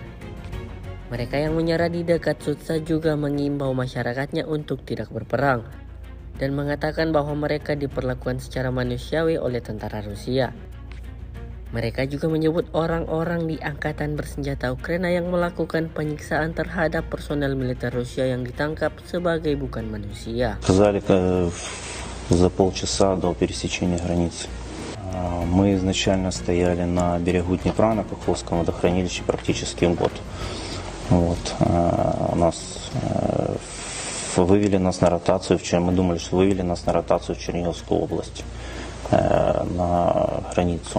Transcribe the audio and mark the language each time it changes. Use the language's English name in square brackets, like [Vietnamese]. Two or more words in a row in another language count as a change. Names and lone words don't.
[Indonesian] Mereka yang menyerah di dekat Sutsa juga mengimbau masyarakatnya untuk tidak berperang dan mengatakan bahwa mereka diperlakukan secara manusiawi oleh tentara Rusia. Mereka juga menyebut orang-orang di angkatan bersenjata Ukraina yang melakukan penyiksaan terhadap personel militer Rusia yang ditangkap sebagai bukan manusia. [Russian] Сказали за полчаса до пересечения границы. Мы изначально стояли на берегу Днепра, на Каховском водохранилище практически год. Нас вывели нас на ротацию, мы думали, что вывели нас на ротацию в Черниговскую область, на границу.